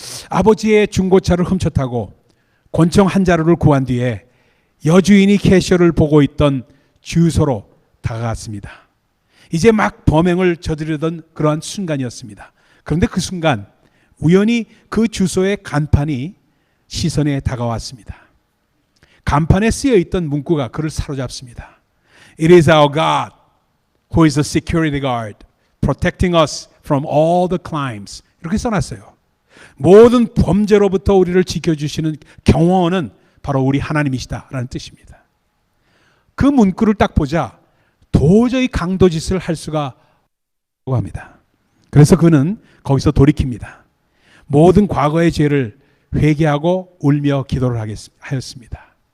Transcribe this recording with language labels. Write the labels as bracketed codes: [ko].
[ko] 아버지의 중고차를 훔쳐타고 권총 한 자루를 구한 뒤에 여주인이 캐셔를 보고 있던 주유소로 다가갔습니다. 이제 막 범행을 저지르던 그러한 순간이었습니다. 그런데 그 순간 우연히 그 주소의 간판이 시선에 다가왔습니다. 간판에 쓰여 있던 문구가 그를 사로잡습니다. [en] It is our God who is the security guard protecting us from all the crimes. [ko] 이렇게 써놨어요. 모든 범죄로부터 우리를 지켜주시는 경호원은 바로 우리 하나님이시다라는 뜻입니다. 그 문구를 딱 보자 도저히 강도짓을 할 수가 없다고 합니다. 그래서 그는 거기서 돌이킵니다. 모든 과거의 죄를 회개하고 울며 기도를 하였습니다.